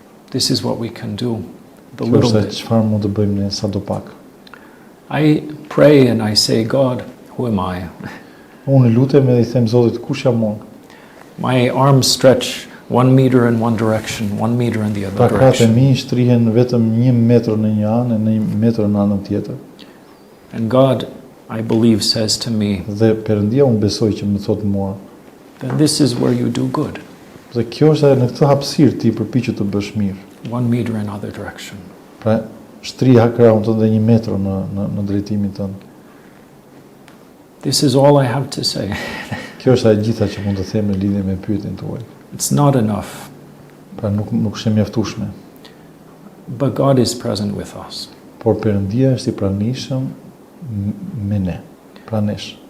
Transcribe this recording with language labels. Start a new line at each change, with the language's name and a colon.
English: This is what we can do, the
Albanian: Kjo
English: little
Albanian: është
English: bit.
Albanian: çfarë mund të bëjmë ne sadopak.
English: I pray and I say, God, who am I?
Albanian: Unë lutem edhe I them Zotit, kush jam unë?
English: My arms stretch 1 meter in one direction, 1 meter in the other
Albanian: Krahat e
English: direction.
Albanian: mi shtrihen vetëm 1 metër në një anë e 1 metër në anën tjetër.
English: And God, I believe, says to me,
Albanian: Dhe Perëndia unë besoj që më thotë mua,
English: then this is where you do good.
Albanian: dhe kjo është në këtë hapësirë ti përpiqet të bësh mirë.
English: 1 meter in other direction.
Albanian: Pra, shtriha krahun tënd dhe 1 metër në drejtimin tënd.
English: This is all I have to say.
Albanian: Kjo është e gjitha që mund të them në lidhje me pyetjen tuaj.
English: It's not enough,
Albanian: Pra nuk është e mjaftueshme,
English: but God is present with us.
Albanian: por Perëndia është I pranishëm me ne, pranesh.